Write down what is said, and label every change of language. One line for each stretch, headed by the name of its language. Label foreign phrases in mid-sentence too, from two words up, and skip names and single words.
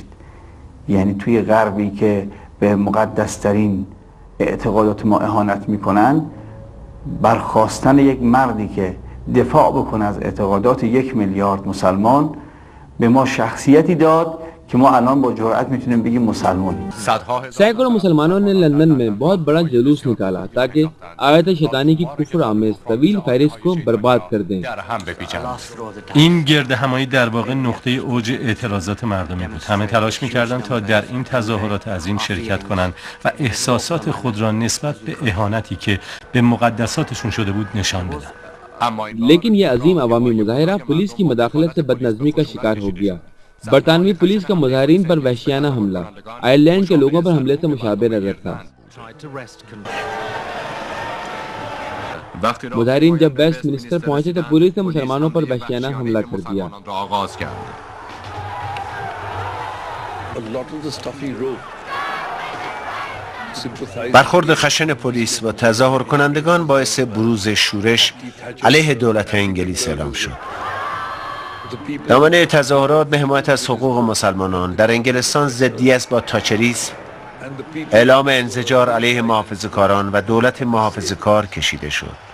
Persian: یعنی توی غربی که به مقدسترین اعتقادات ما اهانت میکنن، برخاستن یک مردی که دفاع بکنه از اعتقادات 1 میلیارد مسلمان به ما شخصیتی داد کہ ما الان با جرأت میتونیم بگیم مسلمانیم.
Urdu: سینکڑوں مسلمانوں نے لندن میں بہت بڑا جلوس نکالا تاکہ آیت شیطانی کی کفر آمیز طویل فہرست کو برباد کر دیں.
Persian: این گرد همایی در واقع نقطه اوج اعتراضات مردمی بود. همه تلاش میکردند تا در این تظاهرات عظیم شرکت کنند و احساسات خود را نسبت به اهانتی که به مقدساتشون شده بود نشان بدن.
Urdu: لیکن یہ عظیم عوامی مظاہرہ پولیس کی مداخلت سے بدنظمی کا شکار ہو گیا. برطانوی پولیس کا مظاہرین پر وحشیانہ حملہ آئرلینڈ کے لوگوں پر حملے سے مشابہ نظر تھا. مظاہرین جب ویسٹ منسٹر پہنچے تو پولیس نے مسلمانوں پر وحشیانہ حملہ کر دیا.
Persian: برخورد خشن پلیس و تظاهر کنندگان باعث بروز شورش علیه دولت انگلیس اعلام شد. دامنه تظاهرات به حمایت از حقوق مسلمانان در انگلستان ضدیت با تاچریسم، اعلام انزجار علیه محافظه‌کاران و دولت محافظه‌کار کشیده شد.